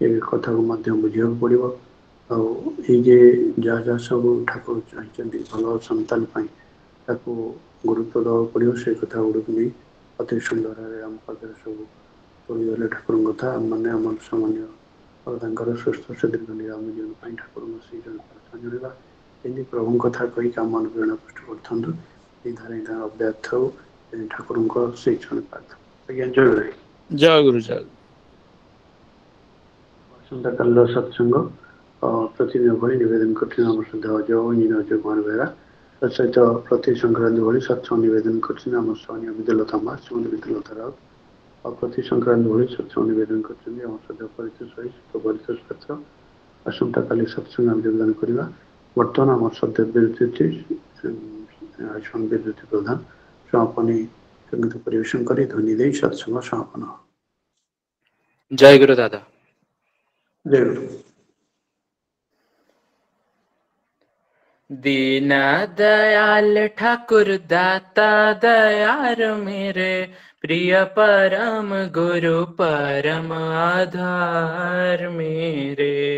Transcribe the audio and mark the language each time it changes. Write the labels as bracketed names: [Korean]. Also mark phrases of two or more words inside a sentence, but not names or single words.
[Odia] କଥାକୁ ମଧ୍ୟ ବୁଝିବାକୁ ପଡ଼ିବ ଆଉ ଏଇ ଯେ ଯାହା ଯାହା ସବୁ ଠାକୁର ଚାହିଁଛନ୍ତି ଭଲ ସନ୍ତାନ ପାଇଁ ତାକୁ ଗୁରୁତ୍ୱ ଦେବାକୁ ପଡ଼ିବ ସେ କଥା ଗୁଡ଼ିକୁ ନେଇ ଅତି ସୁନ୍ଦରରେ ଆମ ପାଖରେ ସବୁ କହିଗଲେ ଠାକୁରଙ୍କ କଥା ଆମମାନେ ଆମର ସାମାନ୍ୟ ଆଉ ତାଙ୍କର ସୁସ୍ଥ ସୁଦୀର୍ଘ ନିରାମ ଜୀବନ ପାଇଁ ଠାକୁରଙ୍କ ଶ୍ରୀ ଜନ ପ୍ରାର୍ଥନା ଜଣାଇବା ଏମିତି ପ୍ରଭୁଙ୍କ କଥା କହିକି ଆମମାନଙ୍କୁ ପ୍ରେରଣା ପୃଷ୍ଟି କରିଥାନ୍ତୁ ଏଇ ଧାରା ତାଙ୍କ ଅବ୍ୟାହତ ହଉ ଠାକୁରଙ୍କ ଶ୍ରୀ ଜନ ପ୍ରାର୍ଥନା ଆଜ୍ଞା ଜୟ ଭାଇ [Hindi] जय गुरु जय [Odia] ଆସନ୍ତାକାଲିର ସତ୍ସଙ୍ଗ ପ୍ରତିଦିନ ଭଳି ନିବେଦନ କରୁଛନ୍ତି ଆମର ଶ୍ରଦ୍ଧା ଅଜୟ ଇଞ୍ଜିନିୟର ଅଜୟ କୁମାର ବେହେରା ତା ସହିତ ପ୍ରତି ସଂକ୍ରାନ୍ତି ଭଳି ସତ୍ସଙ୍ଗ ନିବେଦନ କରୁଛନ୍ତି ଆମର ସ୍ୱାମୀ ବିଦ୍ୟାଲତା ମା ଶ୍ରୀମତୀ ବିଦ୍ୟାଲତା ରାଉତ ଆଉ ପ୍ରତି ସଂକ୍ରାନ୍ତି ଭଳି ସତ୍ସଙ୍ଗ ନିବେଦନ କରୁଛନ୍ତି ଆମର ଶ୍ରଦ୍ଧା ପରିଚୟ ସହିତ ପରିଚୟ ପାତ୍ର ଆସନ୍ତାକାଲି ସତ୍ସଙ୍ଗ ଆମେ ଯୋଗଦାନ କରିବା ବର୍ତ୍ତମାନ ଆମର ଶ୍ରଦ୍ଧା ବିଦ୍ୟୁତି ବିଦ୍ୟୁତି ପ୍ରଧାନ ସମାପନୀ ସଙ୍ଗୀତ ପରିବେଷଣ କରି ଧ୍ୱନି ଦେଇ ସତ୍ସଙ୍ଗ ସମାପନ। [Hindi] जय गुरु दादा [Odia] ଜୟ ଗୁରୁ। [Hindi] दीना दयाल ठाकुर दाता दयार मेरे प्रिय परम गुरु परम आधार मेरे